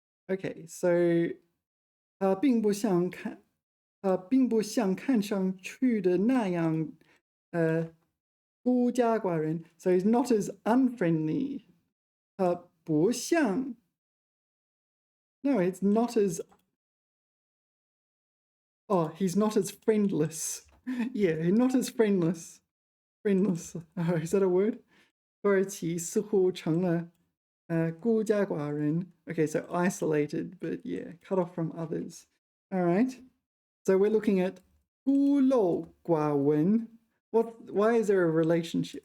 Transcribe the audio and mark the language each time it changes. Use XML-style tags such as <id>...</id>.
<en>Okay, so</en> <zh>并不像看上去的那样孤家寡人.</zh> <en>So he's not as unfriendly.</en> <zh>不像.</zh> <en>No, it's not as. Oh, he's not as friendless. Yeah, not as friendless. Friendless. Oh, is that a word?</en> <zh>土耳其似乎成了孤家寡人.</zh> <en>Okay, so isolated, but yeah, cut off from others. All right. So we're looking at 孤陋寡闻. Why is there a relationship?</en>